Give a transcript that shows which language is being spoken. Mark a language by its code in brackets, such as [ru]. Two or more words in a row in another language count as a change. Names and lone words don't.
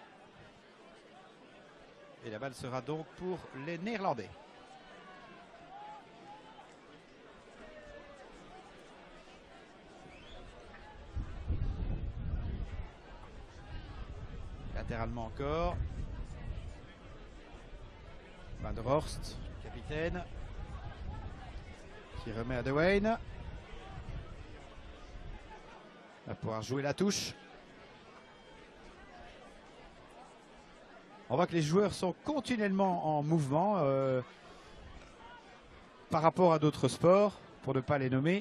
[fr] Et la balle sera donc pour les Néerlandais. Latéralement encore. Van der Horst, capitaine, qui remet à De Wayne. Va pouvoir jouer la touche. On voit que les joueurs sont continuellement en mouvement par rapport à d'autres sports, pour ne pas les nommer.